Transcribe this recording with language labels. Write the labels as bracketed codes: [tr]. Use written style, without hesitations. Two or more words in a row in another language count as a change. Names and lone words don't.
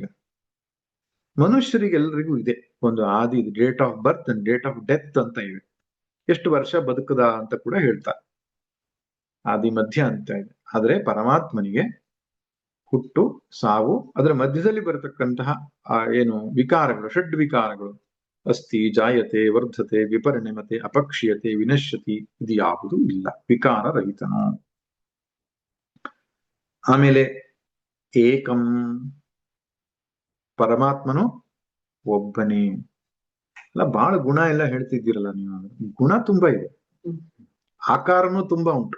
[kn] ಮನುಷ್ಯರಿಗೆಲ್ಲರಿಗೂ ಇದೆ ಒಂದು ಆದಿ, [en] date of birth and date of death [kn] ಅಂತ ಇವೆ. ಎಷ್ಟು ವರ್ಷ ಬದುಕದ ಅಂತ ಕೂಡ ಹೇಳ್ತಾರೆ. ಆದಿ ಮಧ್ಯ ಅಂತ ಇದೆ. ಆದ್ರೆ ಪರಮಾತ್ಮನಿಗೆ ಹುಟ್ಟು, ಸಾವು, ಅದರ ಮಧ್ಯದಲ್ಲಿ ಬರತಕ್ಕಂತಹ ಏನು ವಿಕಾರಗಳು, ಷಡ್ ವಿಕಾರಗಳು, ಅಸ್ಥಿ, [sa] ಜಾಯತೆ, ವರ್ಧತೆ, ವಿಪರಿಣಮತೆ, ಅಪಕ್ಷೀಯತೆ, ವಿನಶ್ಯತಿ, [kn] ಇದು ಯಾವುದೂ ಇಲ್ಲ. ವಿಕಾರ ರಹಿತನು. ಆಮೇಲೆ ಏಕಂ, ಪರಮಾತ್ಮನು ಒಬ್ಬನೇ. ಅಲ್ಲ, ಬಹಳ ಗುಣ ಎಲ್ಲ ಹೇಳ್ತಿದ್ದೀರಲ್ಲ ನೀವು. ಗುಣ ತುಂಬಾ ಇದೆ, ಆಕಾರನೂ ತುಂಬಾ ಉಂಟು.